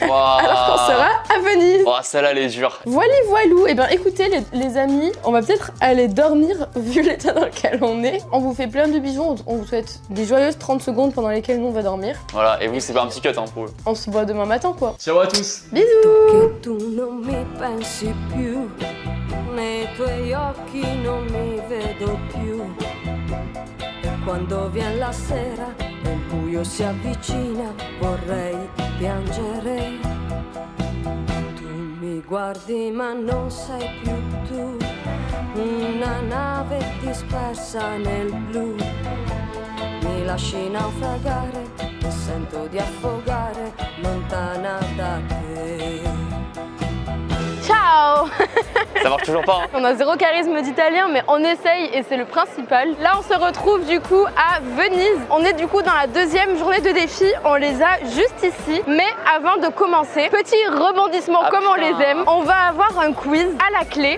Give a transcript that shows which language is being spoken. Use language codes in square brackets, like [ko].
[fr] alors qu'on sera à Venise. Oh, celle-là, elle est dure. Voilou. Et ben écoutez les amis, on va peut-être aller dormir vu l'état dans lequel on est. On vous fait plein de bisous, on vous souhaite des joyeuses 30 secondes pendant lesquelles nous on va dormir. Voilà, et vous, c'est pas un petit cut hein, pour eux. On se voit demain matin quoi. Ciao à tous! Bisous. [it] Che tu non mi pensi più, nei tuoi occhi non mi vedo più. E quando vien la sera e il buio si avvicina, vorrei piangere. Tu mi guardi ma non sei più tu, una nave dispersa nel blu. Mi lasci naufragare e sento di affogare lontana da te. Ciao. [fr] Ça marche toujours pas, hein? On a zéro charisme d'italien mais on essaye et c'est le principal. Là on se retrouve du coup à Venise. On est du coup dans la 2e journée de défi. On les a juste ici. Mais avant de commencer, petit rebondissement comme on les aime, on va avoir un quiz à la clé.